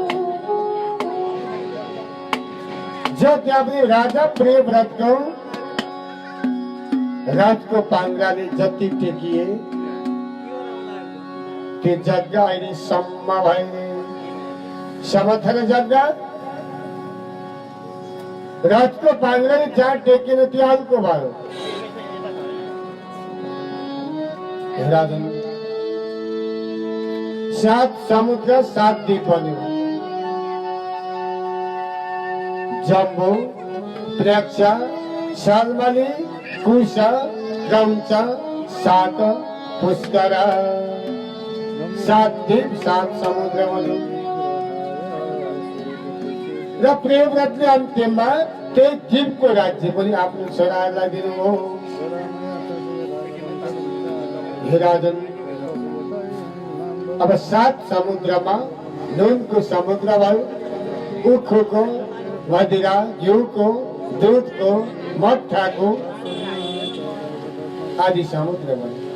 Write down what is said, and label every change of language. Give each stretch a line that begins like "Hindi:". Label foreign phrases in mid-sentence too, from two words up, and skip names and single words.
Nepali: जब त्यहाँ पनि राजा प्रियव्रतको रथको पाङ्ग्राले जति टेकिए त्यो जग्गा अहिलेसम्म भए समथर जग्गा रथको पाङ्ग्राले जहाँ टेकेन त्यो अर्को भयो। राजन 7 समुद्र 7 द्वीप बन्यो। जम्बू, प्रेक्ष, शाल्मली, कुश, क्रौंच, शाक, पुष्कर 7 द्वीप 7 समुद्र बन्यो। र प्रेमव्रतले अन्त्यमा त्यही द्वीपको राज्य पनि आफ्नो छोराहरूलाई दिनुभयो। हे राजन, अब 7 समुद्रमा नुनको समुद्र भयो, उखुको, मदिरा, घिउको, दुधको, मट्ठाको आदि समुद्र भयो।